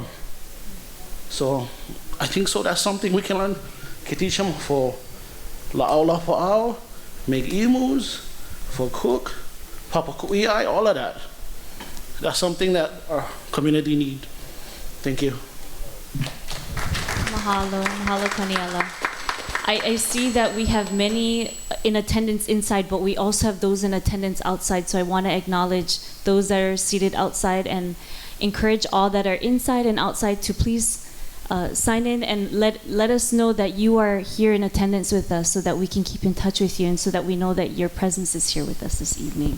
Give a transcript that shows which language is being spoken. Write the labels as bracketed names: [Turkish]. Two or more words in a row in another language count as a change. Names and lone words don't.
[English] So I think so that's something we can learn. Can teach them for [Hawaiian] la'au la'au, [English] make emus, for cook, [Hawaiian] papa ku'iai, [English] all of that. That's something that our community need. Thank you. [Hawaiian] Mahalo. Mahalo, Kaniala. [English] I see that we have many in attendance inside, but we also have those in attendance outside. So I want to acknowledge those that are seated outside and encourage all that are inside and outside to please sign in and let us know that you are here in attendance with us so that we can keep in touch with you and so that we know that your presence is here with us this evening.